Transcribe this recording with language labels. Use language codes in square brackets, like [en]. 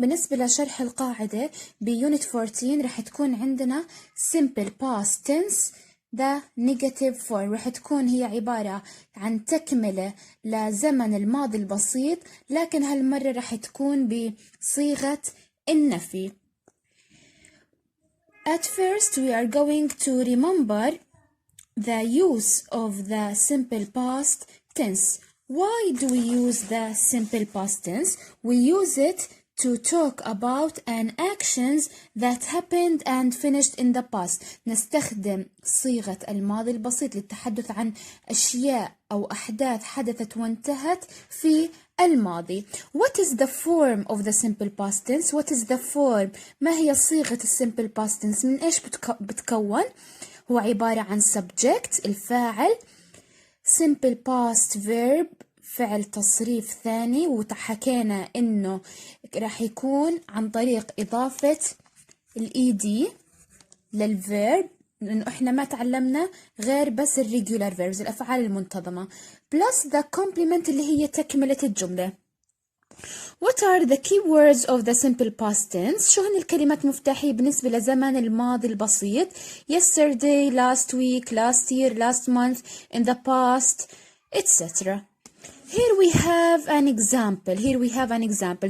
[ar] بالنسبة لشرح القاعدة بيونت 14 رح تكون عندنا [en] simple past tense the negative form. [ar] رح تكون هي عبارة عن تكملة لزمن الماضي البسيط، لكن هالمرة رح تكون بصيغة النفي. [en] At first we are going to remember the use of the simple past tense. Why do we use the simple past tense? We use it to talk about an actions that happened and finished in the past. [ar] نستخدم صيغة الماضي البسيط للتحدث عن أشياء أو أحداث حدثت وانتهت في الماضي. [en] What is the form of the simple past tense? What is the form? [ar] ما هي صيغة [en] simple past tense؟ [ar] من إيش بتكون؟ هو عبارة عن subject الفاعل، [en] simple past verb [ar] فعل تصريف ثاني، وحكينا إنه راح يكون عن طريق إضافة ed للverb، لأنه إحنا ما تعلمنا غير بس [en] regular verbs [ar] الأفعال المنتظمة، [en] plus the complement [ar] اللي هي تكملة الجملة. [en] What are the key words of the simple past tense? [ar] شو هن الكلمات المفتاحية بالنسبة لزمن الماضي البسيط؟ [en] Yesterday, last week, last year, last month, in the past, etc. Here we have an example.